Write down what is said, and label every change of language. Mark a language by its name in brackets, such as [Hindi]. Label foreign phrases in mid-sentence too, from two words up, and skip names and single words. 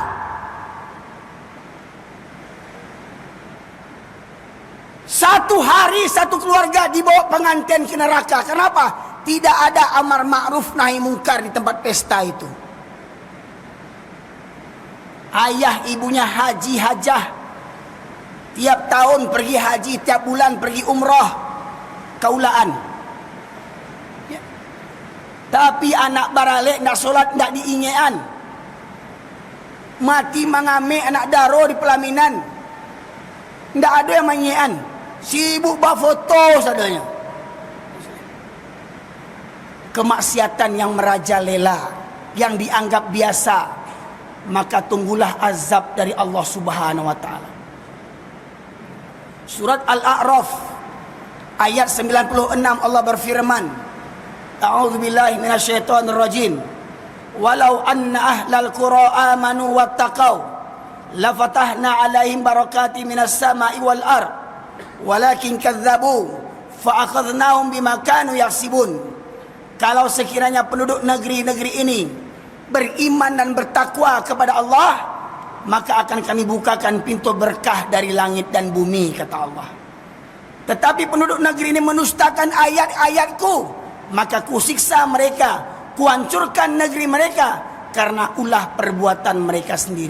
[Indonesian] Satu hari satu keluarga dibawa pengantin ke neraka. Kenapa? Tidak ada [Arabic] أمر معروف نهي منكر [Indonesian] di tempat pesta itu. Ayah ibunya haji hajah, tiap tahun pergi haji, tiap bulan pergi umrah, kaulaan. Ya. [Minangkabau] Tapi anak baralik nak solat nak diingean, mati mangame anak daro di pelaminan, ndak ada yang mengingean, sibuk buat foto sadanya. [Indonesian] Kemaksiatan yang merajalela, yang dianggap biasa, maka tunggulah azab dari Allah [Arabic] سبحانه وتعالى. [Indonesian] Surat Al-A'raf ayat 96 Allah berfirman, [Arabic] أعوذ بالله من الشيطان الرجيم. ولو أن أهل القرى آمنوا واتقوا لفتحنا عليهم بركات من السماء والأرض ولكن كذبوا فأخذناهم بما كانوا يكسبون. [Indonesian] Kalau sekiranya penduduk negeri-negeri ini beriman dan bertakwa kepada Allah, maka akan kami bukakan pintu berkah dari langit dan bumi, kata Allah. Tetapi penduduk negeri ini menustakan ayat-ayatku, maka kusiksa mereka, kuhancurkan negeri mereka karena ulah perbuatan mereka sendiri.